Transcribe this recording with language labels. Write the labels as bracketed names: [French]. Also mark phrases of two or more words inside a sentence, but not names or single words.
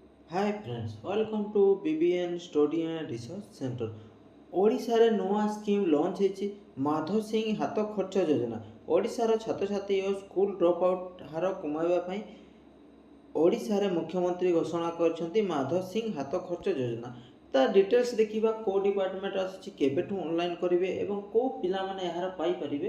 [English] Hi friends, welcome to BBN Study and Research Center. [Odia] ଓଡ଼ିଶାରେ ନୂଆ [English] scheme launch [Odia] ହେଇଛି ମାଧବ ସିଂ ହାତ ଖର୍ଚ୍ଚ ଯୋଜନା। ଓଡ଼ିଶାର ଛାତ୍ରଛାତ୍ରୀ ଓ [English] school drop out [Odia] ହାର କମାଇବା ପାଇଁ ଓଡ଼ିଶାରେ ମୁଖ୍ୟମନ୍ତ୍ରୀ ଘୋଷଣା କରିଛନ୍ତି ମାଧବ ସିଂ ହାତ ଖର୍ଚ୍ଚ ଯୋଜନା। ତା ଡିଟେଲ୍ସ ଦେଖିବା, କେଉଁ ଡିପାର୍ଟମେଣ୍ଟ ଆସୁଛି, କେବେଠୁ ଅନଲାଇନ୍ କରିବେ ଏବଂ କେଉଁ ପିଲାମାନେ ଏହାର ପାଇପାରିବେ।